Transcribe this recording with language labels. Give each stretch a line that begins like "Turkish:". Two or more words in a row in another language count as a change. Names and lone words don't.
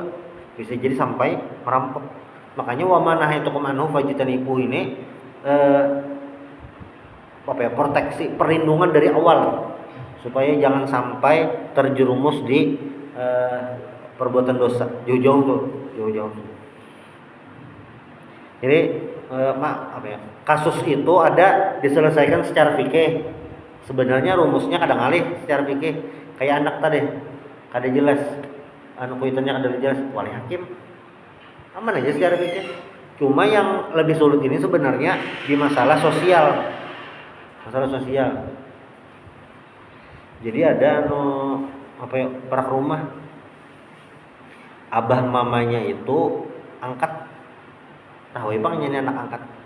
Indonesian: Bisa jadi sampai merampok. Makanya
Arabic: وما نهيتكم عنه فاجتنبوه
Indonesian: ini proteksi, perlindungan dari awal supaya jangan sampai terjerumus di perbuatan dosa. Jauh-jauh. Jadi kasus itu ada diselesaikan secara fikih. Sebenarnya rumusnya kadang alih secara fikih, kayak anak tadi
Banjar: kada jelas anu kuitannya kada jelas,
Indonesian: wali hakim aman aja secara fikih. Cuma yang lebih sulit ini sebenarnya di masalah sosial. Jadi ada perak rumah, abah mamanya itu angkat, tahu bang ini anak angkat.